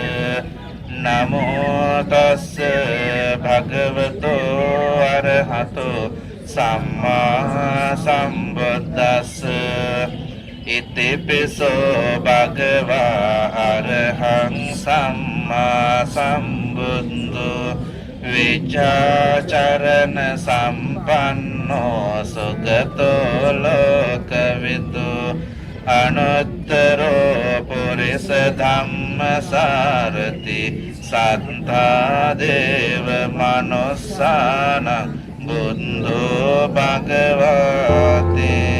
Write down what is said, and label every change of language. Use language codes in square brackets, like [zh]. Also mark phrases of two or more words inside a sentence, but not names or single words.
[pi] නමෝ තස්ස භගවතෝ අරහතෝ සම්මා සම්බුද්දස්ස. ඉතිපිසෝ භගවා අරහං සම්මා සම්බුද්ධෝ විචාචරණ සම්පන්නෝ සුගතෝ ලෝකවිදු අනුත්තරෝ පුරිස ධම්මසාරති සත්තා දේව මනුස්සානං බුද්ධෝ භගවති.